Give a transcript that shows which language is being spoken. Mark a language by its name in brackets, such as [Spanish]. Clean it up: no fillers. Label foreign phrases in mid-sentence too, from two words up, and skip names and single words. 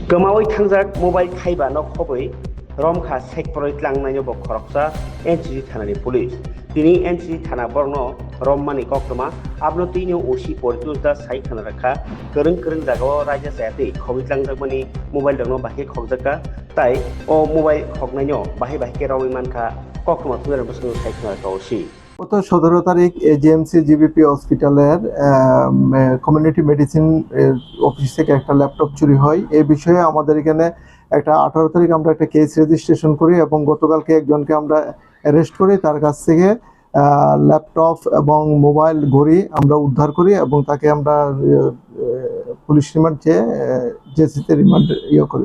[Kok Borok] गोमावै थांजाक मबाइल थाइबा न खबै रमखा सेक्टरैत लांनायनि बखरकसा एनसीसी थानानि पुलिस दिनै एनसीसी थाना बरनो रममानि कक्रमा आपनो तीनो ओसी पॉलिटिक्स साइ थाना रखा गोरों जागाव रायजा जायाखै खबित लांजाकमानि मबाइल दंनो बाहे खगजाका ताई ओ मबाइल खगनायनो बाहे बाहे रावै मानखा कक्रमा तुंगार बसनो साइ थाना रखा ओसी [Bangla] গত 17 তারিখ এজিএমসি জিবিপি হসপিটালের কমিউনিটি মেডিসিন অফিস থেকে একটা ল্যাপটপ চুরি হয়। এই বিষয়ে আমাদের এখানে একটা 18 তারিখ আমরা একটা কেস রেজিস্ট্রেশন করি এবং গতকালকে একজনকে আমরা অ্যারেস্ট করি। তার কাছ থেকে ল্যাপটপ এবং মোবাইল ঘড়ি আমরা উদ্ধার করি এবং তাকে আমরা পুলিশ রিমান্ড চেয়ে জেসিতে রিমান্ড করি।